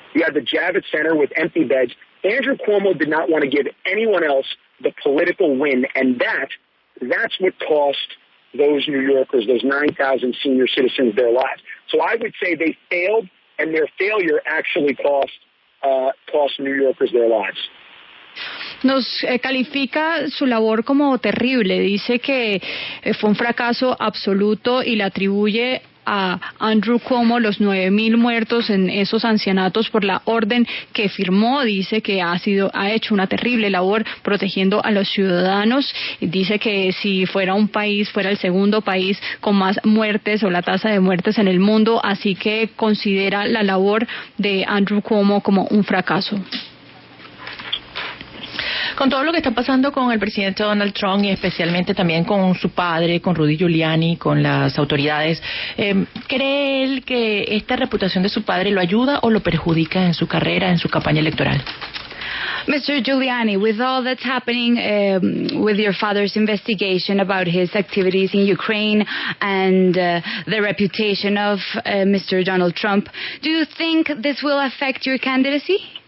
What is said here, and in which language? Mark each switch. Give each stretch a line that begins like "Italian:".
English: You had the Javits Center with empty beds. Andrew Cuomo did not want to give anyone else the political win, and that's what cost those New Yorkers, those 9,000 senior citizens, their lives. So I would say they failed, and their failure actually cost New Yorkers their lives.
Spanish: Nos califica su labor como terrible, dice que fue un fracaso absoluto y le atribuye a Andrew Cuomo los 9,000 muertos en esos ancianatos por la orden que firmó. Dice que ha hecho una terrible labor protegiendo a los ciudadanos. Dice que si fuera un país, fuera el segundo país con más muertes o la tasa de muertes en el mundo, así que considera la labor de Andrew Cuomo como un fracaso. Con todo lo que está pasando con el presidente Donald Trump y especialmente también con su padre, con Rudy Giuliani, con las autoridades, ¿cree él que esta reputación de su padre lo ayuda o lo perjudica en su carrera, en su campaña electoral?
English: Mr. Giuliani, with all that's happening with your father's investigation about his activities in Ukraine and the reputation of Mr. Donald Trump, do you think this will affect your candidacy?